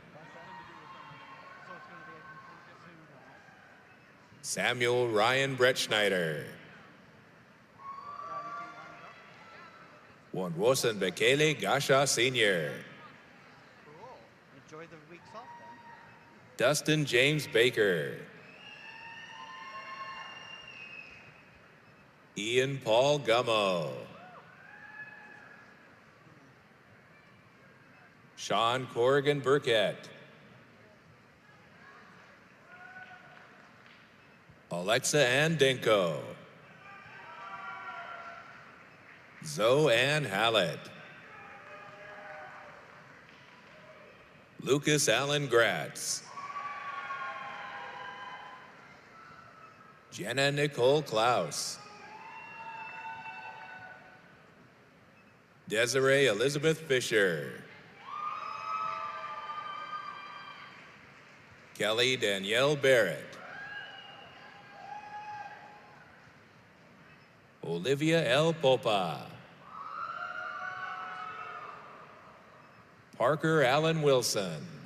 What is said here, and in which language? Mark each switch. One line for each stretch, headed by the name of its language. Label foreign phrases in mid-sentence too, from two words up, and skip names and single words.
English: Samuel Ryan Brett Schneider. Wonwosan Bekele Gasha Sr. Cool. Enjoy the weeks off then. Dustin James Baker. Ian Paul Gummo. Sean Corrigan Burkett. Alexa Ann Denko. Zoe Ann Hallett. Lucas Allen Gratz. Jenna Nicole Klaus. Desiree Elizabeth Fisher. Kelly Danielle Barrett. Olivia L. Popa. Parker Allen Wilson.